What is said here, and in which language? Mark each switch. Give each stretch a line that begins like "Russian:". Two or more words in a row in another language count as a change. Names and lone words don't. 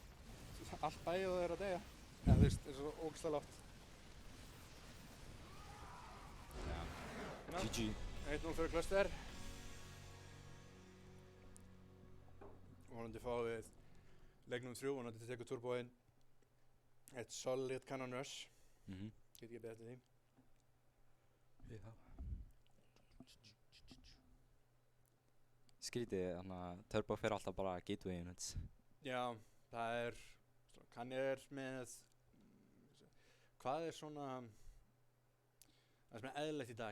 Icelandic: Allt bæið og þeir að deyja. Ja, þú veist, það er svo ógeðslega lágt. Já. GG. 1-0 fyrir cluster. Vonandi fáum við leiknum 3, vonandi tekur Turbo inn eitt
English: solid cannon rush.
Icelandic: Get ekki beðið eftir því. Já. Skrítið, þannig að Turbo fer alltaf bara
English: gateway units.
Icelandic: Já, það er, hann er með, hvað er svona, það sem er eðlilegt í dag.